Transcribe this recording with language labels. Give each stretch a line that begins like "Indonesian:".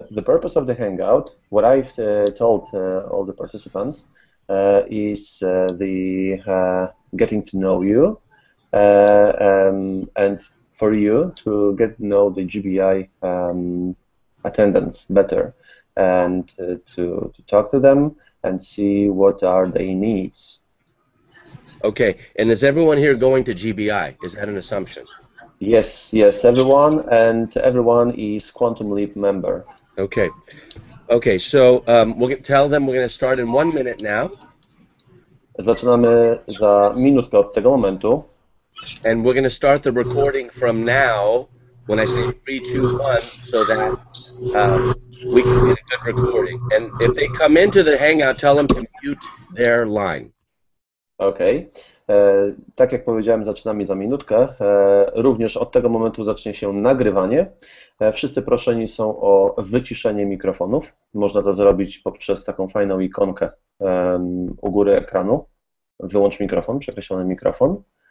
English: The purpose of the hangout, what I've told all the participants, is the getting to know you, and for you to get to know the GBI attendants better, and to talk to them and see what are their needs. Okay. And is everyone here going to GBI? Is that an assumption? Yes, everyone, and everyone is Quantum Leap member. Okay. Okay. So tell them we're going to start in 1 minute now.
Polish: Zaczynamy za minutkę od tego momentu.
English: And we're going to start the recording from now when I say 3, 2, 1, so that we can get a good recording. And if they come into the hangout, tell them to mute their line.
Polish: Okej. Tak jak powiedziałem, zaczynamy za minutkę. Również od tego momentu zacznie się nagrywanie. Wszyscy proszeni są o wyciszenie mikrofonów. Można to zrobić poprzez taką fajną ikonkę u góry ekranu. Wyłącz mikrofon, przekreślony mikrofon.